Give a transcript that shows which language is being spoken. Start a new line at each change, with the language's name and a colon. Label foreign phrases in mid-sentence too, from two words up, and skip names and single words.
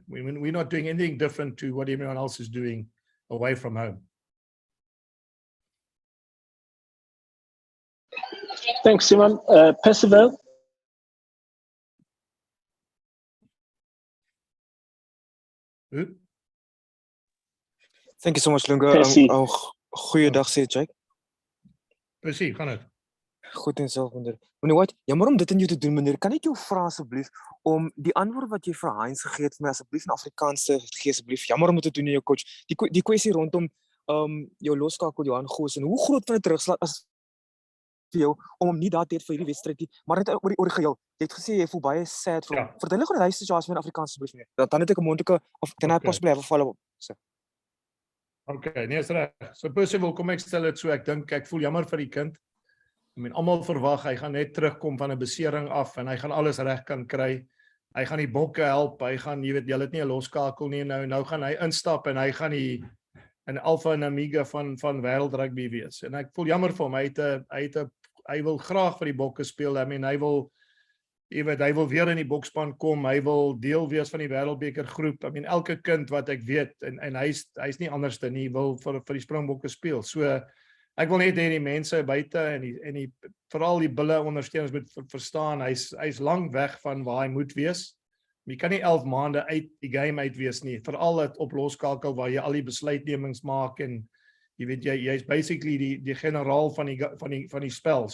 English: We're not doing anything different to what everyone else is doing away from home. Thanks, Simon. Percival? Thank you so much, Lunga. Percy.
Afrikaans: Goeiedag, sê Jake. Percy, gaan het? Goed en self, meneer. Meneer White, jammer om dit in jou te doen, meneer. Kan ek jou vra asseblief om die antwoord wat jy vir Heinz gegee het vir my asseblief in Afrikaans te gee asseblief? Jammer om dit te doen in jou coach. Die kwessie rondom jou loskakel Johan Goos en hoe groot van 'n terugslag as vir jou om hom nie daar te hê vir hierdie wedstryd nie, maar net oor die geheel. Jy het gesê jy voel baie sad vir hom. Ja. Vertel gou hy situasie in Afrikaans asseblief, meneer. Dan het ek 'n moontlike of
English: can I possibly have a follow-up?
Afrikaans: Okay, nee, is reg. So Percival, kom ek stel dit so, ek voel jammer vir die kind.
English: I mean,
Afrikaans: almal verwag hy gaan net terugkom van 'n besering af en hy gaan alles reg kan kry. Hy gaan die bokke help, hy gaan, jy weet, jy het nie 'n loskakel nie, nou gaan hy instap en hy gaan die 'n alfa en omega van wêreld rugby wees. En ek voel jammer vir hom. Hy wil graag vir die bokke speel.
English: I mean,
Afrikaans: hy wil weer in die bokspan kom. Hy wil deel wees van die wêreldbeker groep.
English: I mean,
Afrikaans: elke kind wat ek weet en hy's nie anders dan nie wil vir die Springbokke speel. So ek wil net hê die mense buite en veral die bulle ondersteuners moet verstaan hy's lank weg van waar hy moet wees. Jy kan nie 11 maande uit die game uit wees nie, veral op loskakel waar jy al die besluitnemings maak en jy weet jy's basically die generaal van die spel.